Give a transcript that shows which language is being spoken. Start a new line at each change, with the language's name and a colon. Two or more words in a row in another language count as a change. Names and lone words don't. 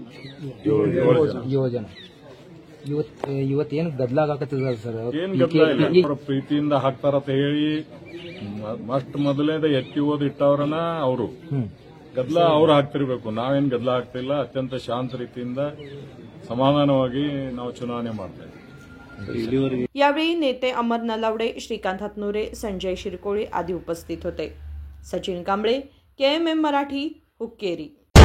Kannada: 7 ಜನ। ಇವತ್ತೇನು ಗದ್ದಲ ಆಗಕತ್ತಿದ ಸರ್? ಏನ್ ಗದ್ದಲ ಇಲ್ಲ, ಪ್ರೀತಿಯಿಂದ ಹಾಕ್ತಾರಂತ ಹೇಳಿ ಮೊದಲೇದ ಎತ್ತಿ ಓದಿ ಇಟ್ಟವ್ರನ್ನ ಅವರು ಗದ್ದಲ ಅವ್ರು ಹಾಕ್ತಿರ್ಬೇಕು, ನಾವೇನ್ ಗದ್ದಲ ಹಾಕ್ತಿಲ್ಲ। ಅತ್ಯಂತ ಶಾಂತ ರೀತಿಯಿಂದ ಸಮಾಧಾನವಾಗಿ ನಾವು ಚುನಾವಣೆ ಮಾಡ್ತಾ ಇದ್ದೀವಿ।
Marathi: यावेळी नेते अमर नलावडे, श्रीकांत हतनुरे, संजय शिरकोळे आदी उपस्थित होते। सचिन कांबळे, KMM मराठी, हुक्केरी।